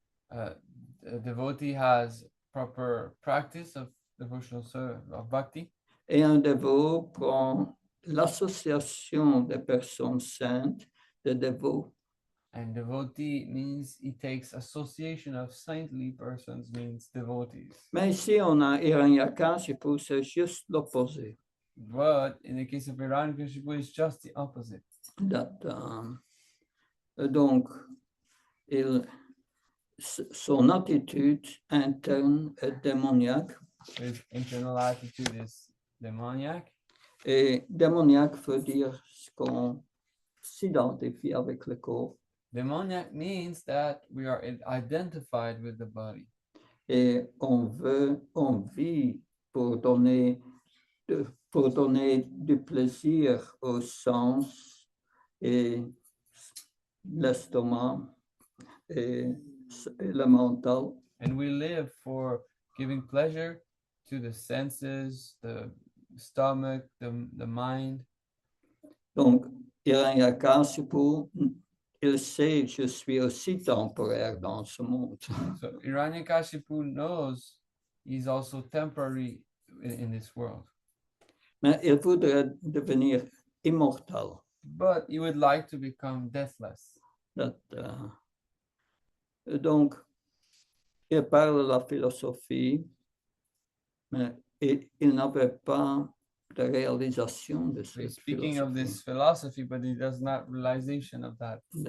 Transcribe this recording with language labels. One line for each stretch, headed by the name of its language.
English: A devotee has proper practice of devotional service, of bhakti.
French: Et un dévot prend l'association des personnes saintes, des dévots.
English: And devotee means he takes association of saintly persons, means devotees.
French: Mais ici, on a Hiranyakashipu, c'est juste l'opposé.
English: But in the case of Hiranyakashipu, it's just the opposite.
French: Donc, son attitude interne est démoniaque.
English: His internal attitude is demoniac.
French: Et démoniaque veut dire qu'on s'identifie avec le corps.
English: Demoniac means that we are identified with the body.
French: Et on vit pour donner du plaisir au sens et l'estomac et le mental.
English: And we live for giving pleasure to the senses, the stomach, the mind.
French: Donc, Hiranyakashipu, il sait, je suis aussi temporaire dans ce monde.
English: So Hiranyakashipu knows he's also temporary in this world.
French: Mais il voudrait devenir immortel.
English: But he would like to become deathless.
French: Donc, il parle de la philosophie, mais il n'avait pas de réalisation de
English: So he's
French: cette
English: speaking of this philosophy, but he does not realization of that.